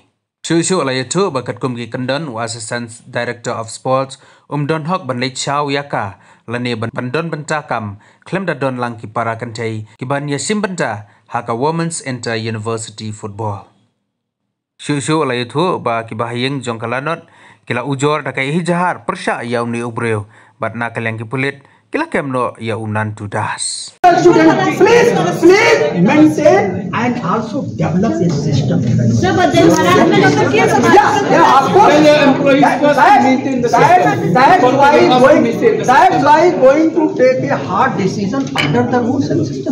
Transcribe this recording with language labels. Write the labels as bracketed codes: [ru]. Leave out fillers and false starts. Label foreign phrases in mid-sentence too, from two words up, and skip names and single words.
[kha] Shushu ala yetu bakat kum ki kendon [en] Assistant Director of Sports [kha] don hok ban lech chau yaka lane ban don bentakam klem da don lang ki para Kynthei ki ban ya simbenta haka Women's Inter University Football. Shushu ala itu ba kibahayeng jong kalanot kila ujor da kai hijahar persya yaw ni ubreu bat na kalyang kipulit kila kemno ya Nantu das. [en] Please maintain and also develop a system. Sir, but then Yeah, of course. That's why going to take a hard decision under the rules and system.